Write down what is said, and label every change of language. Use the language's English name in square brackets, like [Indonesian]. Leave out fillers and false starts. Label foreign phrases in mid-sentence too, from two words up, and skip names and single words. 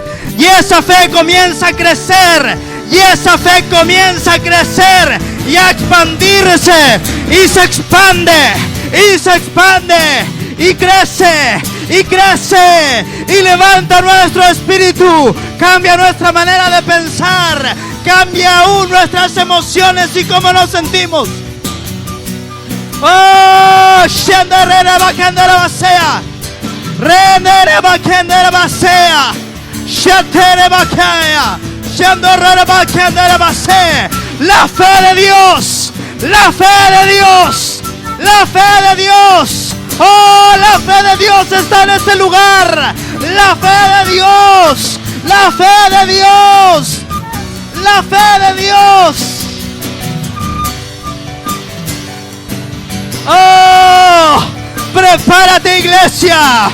[Spanish] Y esa fe comienza a crecer. Y esa fe comienza a crecer y a expandirse. Y se expande. Y se expande. Y crece. Y crece. Y levanta nuestro espíritu. Cambia nuestra manera de pensar. Cambia aún nuestras emociones y cómo nos sentimos. Oh, Shandarera Bakandera Basea. Renere Bakandera Basea. Shatere Bakaya. Shandorera Bakandera Basea. La fe de Dios. La fe de Dios. La fe de Dios. Oh, la fe de Dios está en este lugar. La fe de Dios. La fe de Dios. La fe de Dios. Oh, prepárate, iglesia.